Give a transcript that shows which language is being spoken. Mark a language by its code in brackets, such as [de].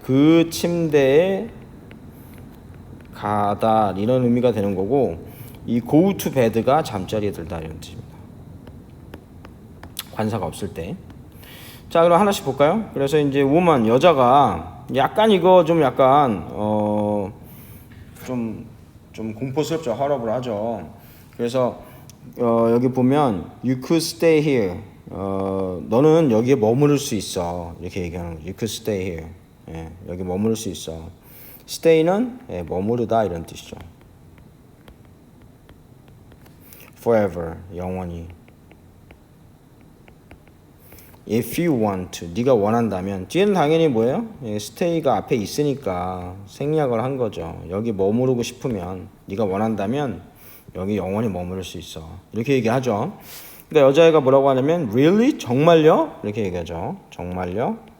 [ko] 그 침대에 가다 이런 의미가 되는 거고, 이 [en] go to bed [ko] 가 잠자리에 들다 이런 뜻입니다. 관사가 없을 때. 자, 그럼 하나씩 볼까요? 그래서 이제 woman, 여자가 약간 이거 좀 약간 좀 공포스럽죠. horrible 하죠. 그래서 여기 보면 [en] you could stay here. [ko] 너는 여기에 머무를 수 있어. 이렇게 얘기하는 거죠. [en] You could stay here. [ko] 여기 머무를 수 있어. stay는 머무르다 이런 뜻이죠. forever, 영원히. [en] If you want to, [ko] 네가 원한다면. 뒤에는 당연히 뭐예요? stay가 앞에 있으니까 생략을 한 거죠. 여기 머무르고 싶으면, 네가 원한다면 여기 영원히 머무를 수 있어. 이렇게 얘기하죠. 그러니까 여자애가 뭐라고 하냐면 really? 정말요? 이렇게 얘기하죠. 정말요?